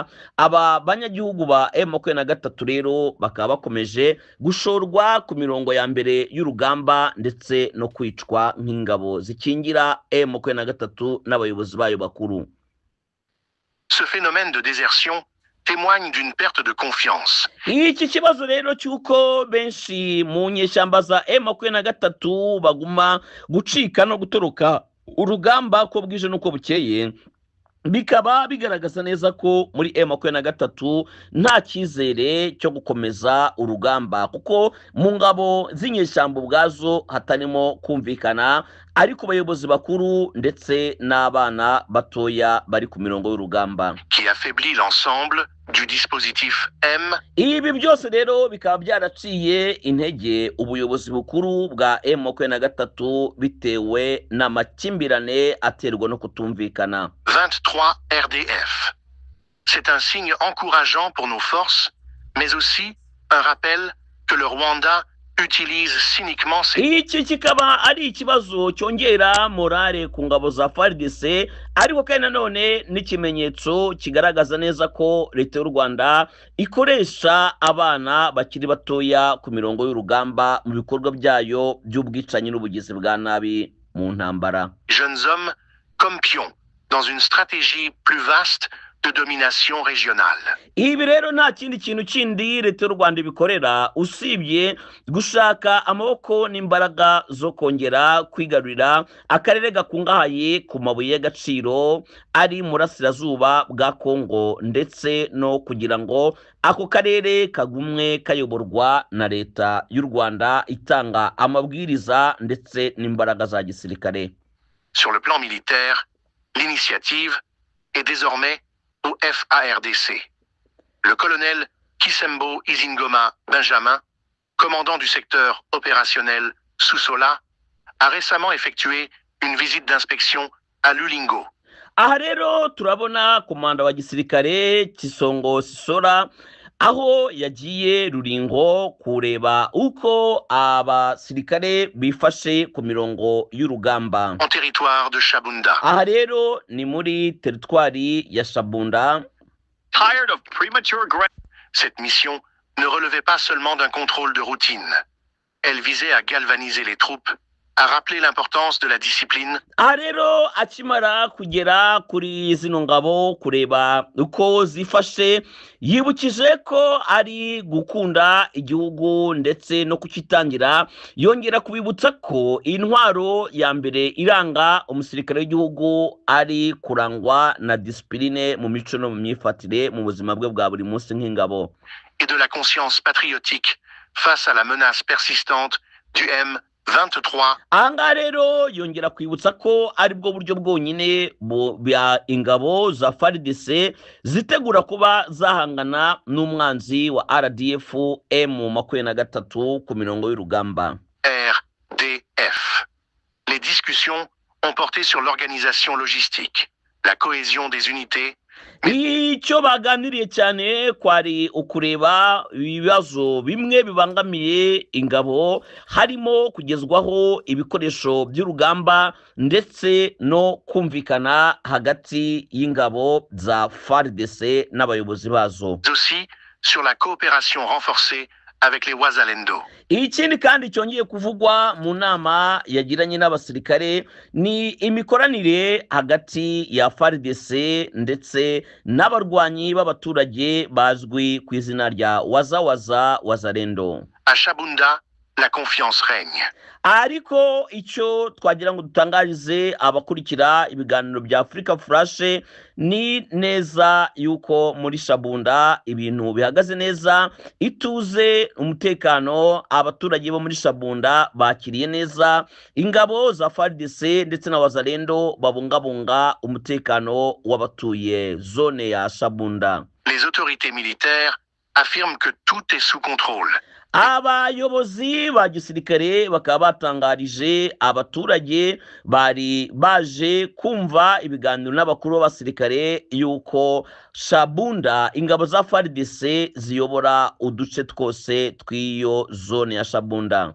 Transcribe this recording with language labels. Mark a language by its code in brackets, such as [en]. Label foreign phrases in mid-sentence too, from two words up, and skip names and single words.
[rw] Aba banyagihugu ba M23 rero bakaba bakomeje gushorwa ku mirongo ya mbere y'urugamba ndetse no kwicwa nk'ingabo zikingira M23 n'abayobozi bayo bakuru. [fr] Ce phénomène de désertion témoigne d'une perte de confiance. [rw] Iki kibazo rero cyuko benshi mu nyeshyamba za M23 baguma gucika no gutoroka urugamba ko bwije nuko bukeye bikaba bigaragaza neza ko muri M23 nta cyizere cyo gukomeza urugamba kuko mu ngabo z'inyeshyamba ubwazo hatarimo kumvikana ariko abayobozi bakuru ndetse n'abana batoya bari ku mirongo y'urugamba, [fr] qui affaiblit l'ensemble du dispositif M. [rw] ibi byose rero bikaba byaraciye intege ubuyobozi bukuru bwa M23 bitewe n'amakimbirane aterwa no kutumvikana. 23 RDF. [fr] C'est un signe encourageant pour nos forces, mais aussi un rappel que le Rwanda utilise cyniquement ses... [rw] Iki kikaba ari ikibazo cyongera morale ku ngabo za FARDC, ariko kandi nanone n'ikimenyetso kigaragaza neza ko leta y'u Rwanda ikoresha abana bakiri batoya ku mirongo y'urugamba mu bikorwa byayo by'ubwicanyi n'ubugizi bwa nabi mu ntambara. [fr] Jeunes hommes comme pions dans une stratégie plus vaste de domination régionale. [rw] Ibi rero nta kindi kintu kindi leta y'u Rwanda ibikorera usibye gushaka amaboko n'imbaraga zo kongera kwigarurira akarere gakungahaye ku mabuye y'agaciro ari mu burasirazuba bwa Kongo, ndetse no kugira ngo ako karere kagumwe kayoborwa na leta y'u Rwanda itanga amabwiriza ndetse n'imbaraga za gisirikare. [fr] Sur le plan militaire, l'initiative est désormais au FARDC. Le colonel Kisembo Izingoma Benjamin, commandant du secteur opérationnel Susola, a récemment effectué une visite d'inspection à Lulingo. [rw] Aha rero turabona komanda wa gisirikare Kisongo Sisora aho yagiye Rulingo kureba uko abasirikare bifashe ku mirongo y'urugamba [fr] en territoire de Shabunda. [rw] Aha rero ni muri teritwari ya Shabunda. Tired of premature growth. [fr] Cette mission ne relevait pas seulement d'un contrôle de routine. Elle visait à galvaniser les troupes, à rappeler l'importance de la discipline. [rw] Aha rero akimara kugera kuri zino ngabo kureba uko zifashe, yibukije ko ari gukunda igihugu ndetse no kukitangira, yongera kubibutsa ko intwaro ya mbere iranga umusirikare w'igihugu ari kurangwa na discipline mu mico no mu myifatire mu buzima bwe bwa buri munsi nk'ingabo, [fr] et de la conscience patriotique face à la menace persistante du M23. [rw] Aha rero yongera kwibutsa ko ari bwo buryo bwonyine bya ingabo za FARDC zitegura kuba zahangana n'umwanzi wa RDF M23 ku mirongo y'urugamba. RDF. [fr] Les discussions ont porté sur l'organisation logistique, la cohésion des unités. [rw] Icyo baganiriye cyane kwari ukureba ibibazo bimwe bibangamiye ingabo, harimo kugezwaho ibikoresho by'urugamba ndetse no kumvikana hagati y'ingabo za FARDC n'abayobozi bazo. [fr] Aussi sur la coopération renforcée avec les Wazalendo. [rw] Ikindi kandi cyongeye kuvugwa mu nama yagiranye n'abasirikare ni imikoranire hagati ya FARDC ndetse n'abarwanyi b'abaturage bazwi ku izina rya Wazalendo. [fr] À Shabunda, la confiance règne. [rw] Ariko icyo twagira ngo dutangarize abakurikira ibiganiro bya Africa Flash ni neza yuko muri Shabunda ibintu bihagaze neza, ituze, umutekano, abaturage bo muri Shabunda bakiriye neza, ingabo za FARDC ndetse na Wazalendo babungabunga umutekano w'abatuye zone ya Shabunda. [fr] Les autorités militaires affirment que tout est sous contrôle. [rw] Abayobozi ba gisirikare bakaba batangarije abaturage bari baje kumva ibiganiro n'abakuru b'abasirikare yuko Shabunda ingabo za FARDC ziyobora uduce twose tw'iyo zone ya Shabunda,